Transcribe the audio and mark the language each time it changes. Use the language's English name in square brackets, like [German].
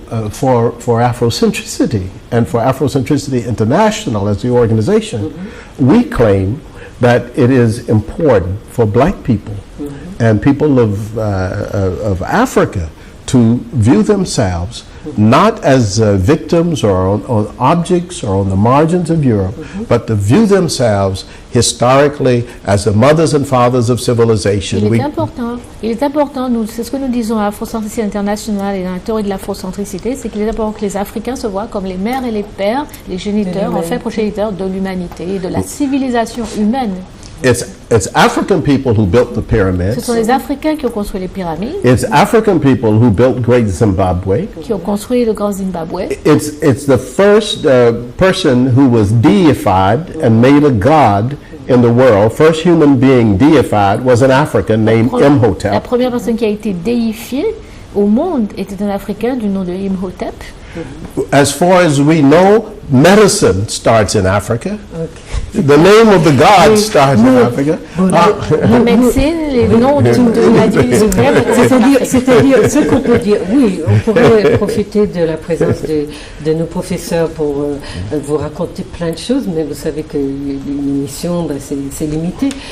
[English] For Afrocentricity and for Afrocentricity International as the organization, we claim that it is important for Black people and people of Africa to view themselves not as victims or objects or on the margins of Europe, but to view themselves historically as the mothers and fathers of civilization. [French] Il est important, c'est ce que nous disons à Afrocentricité International et dans la théorie de l'afrocentricité, c'est qu'il est important que les Africains se voient comme les mères et les pères, les géniteurs, en fait progéniteurs de l'humanité et de la civilisation humaine. [English] It's African people who built the pyramids. [French] Ce sont les Africains qui ont construit les pyramides. [English] It's African people who built Great Zimbabwe. [French] Qui ont construit le Grand Zimbabwe. [English] It's the first person who was deified and made a god in the world. First human being deified was an African named Imhotep. [French] La première personne qui a été déifiée au monde était un Africain du nom de Imhotep. [English] As far as we know, medicine starts in Africa. Okay. The name of the god starts in Africa. [French] La médecine, les noms de la divinité. C'est-à-dire, ce qu'on peut dire, oui, on pourrait profiter de la présence de nos professeurs pour vous raconter plein de choses, mais vous savez que l'émission, c'est limité.